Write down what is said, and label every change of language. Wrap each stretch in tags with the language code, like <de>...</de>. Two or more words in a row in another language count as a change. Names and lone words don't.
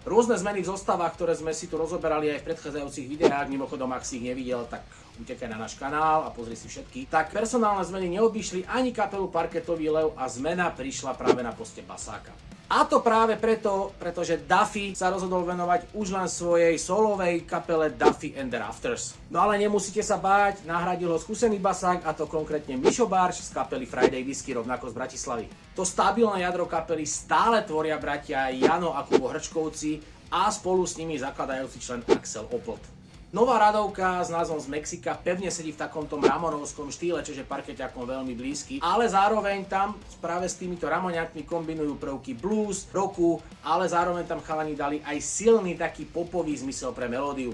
<sk>Rôzne zmeny v zostavách, ktoré sme si tu rozoberali aj v predchádzajúcich videách, mimochodom ak si ich nevidel, tak utekaj na náš kanál a pozri si všetky. Tak personálne zmeny neobyšli ani kapelu Parketový lev a zmena prišla práve na poste basáka. A to práve preto, pretože Duffy sa rozhodol venovať už len svojej solovej kapele Duffy and the Rafters. No ale nemusíte sa báť, nahradil ho skúsený basák, a to konkrétne Mišo Barš z kapely Friday Whisky, rovnako z Bratislavy. To stabilné jadro kapely stále tvoria bratia Jano a Kubo Hrčkovci a spolu s nimi zakladajúci člen Axel Opelt. Nová radovka s názvom Z Mexika pevne sedí v takomto ramonovskom štýle, čiže parkeťakom veľmi blízky, ale zároveň tam práve s týmito ramoňakmi kombinujú prvky blues, rocku, ale zároveň tam chalani dali aj silný taký popový zmysel pre melódiu.</sk>